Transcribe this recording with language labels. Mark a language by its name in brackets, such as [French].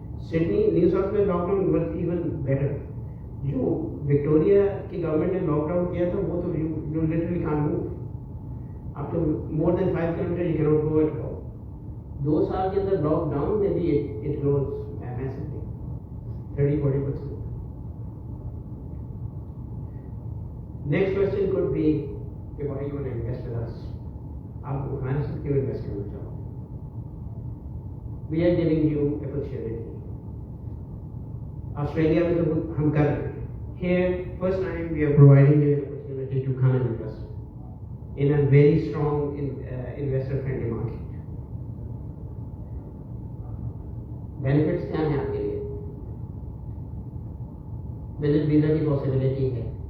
[English] Sydney, New South Wales lockdown was even better. [Hindi] जो Victoria की government ने lockdown किया था वो तो [English] You literally can't move. [Hindi] आप तो [English] More than 5 kilometers you can not go at all. [Hindi] 2 साल के अंदर लॉकडाउन में भी [English] it grows massively [Hindi] 30-40%. [English] Next question could be, why you want to invest with us? [Hindi] आप हमारे साथ क्यों इन्वेस्ट करना चाहो? [English] We are giving you opportunity. [Hindi] Australia में तो हम कर रहे हैं. [English] Here, first time we are providing you an opportunity to come and invest in a very strong investor-friendly market. [Hindi] Benefits क्या हैं आपके लिए? विजिट वीजा की पॉसिबिलिटी है.